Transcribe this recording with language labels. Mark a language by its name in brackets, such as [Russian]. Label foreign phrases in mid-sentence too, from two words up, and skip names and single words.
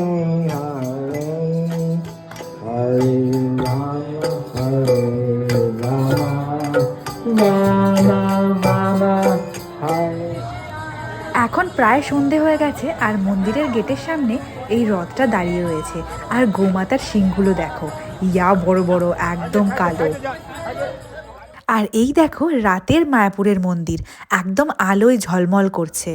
[Sanskrit] Hare Hare Rama Hare Rama Rama Rama Hare। [Bangla] এখন প্রায় সন্ধে হয়ে গেছে, আর মন্দিরের গেটের সামনে এই রথটা দাঁড়িয়ে রয়েছে। আর গোমাতার শিংগুলো দেখো, ইয়া বড় বড়, একদম কালো। আর এই দেখো রাতের মায়াপুরের মন্দির, একদম আলোয় ঝলমল করছে।